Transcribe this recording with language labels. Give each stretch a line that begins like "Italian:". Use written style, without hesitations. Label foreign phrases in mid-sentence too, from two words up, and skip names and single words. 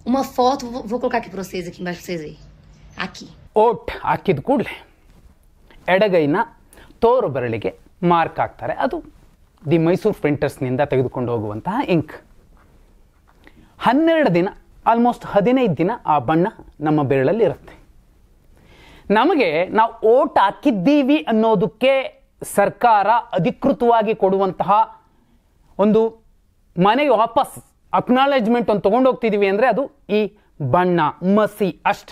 Portuguese: Uma foto, vou colocar aqui para vocês, aqui embaixo para vocês verem. Aqui.
Kannada: ಓಟ್ ಹಾಕಿದ ಕೂಡಲೇ ಎಡಗೈನ ತೋರು ಬೆರಳಿಗೆ ಮಾರ್ಕ್ ಹಾಕ್ತಾರೆ. ಅದು ದಿ ಮೈಸೂರು ಪ್ರಿಂಟರ್ಸ್ನಿಂದ ತೆಗೆದುಕೊಂಡು ಹೋಗುವಂತಹ ಇಂಕ್. 12 ದಿನ, ಆಲ್ಮೋಸ್ಟ್ 15 ದಿನ ಆ ಬಣ್ಣ ನಮ್ಮ ಬೆರಳಲ್ಲಿ ಇರುತ್ತೆ. ನಮಗೆ ನಾವು ಓಟ್ ಹಾಕಿದ್ದೀವಿ ಅನ್ನೋದಕ್ಕೆ ಸರ್ಕಾರ ಅಧಿಕೃತವಾಗಿ ಕೊಡುವಂತಹ ಒಂದು ಮನೆಗೆ ವಾಪಸ್ ಅಕ್ನಾಲೇಜ್ಮೆಂಟ್ ಒಂದು ತೊಗೊಂಡೋಗ್ತಿದ್ದೀವಿ ಅಂದರೆ ಅದು ಈ ಬಣ್ಣ, ಮಸಿ ಅಷ್ಟೇ.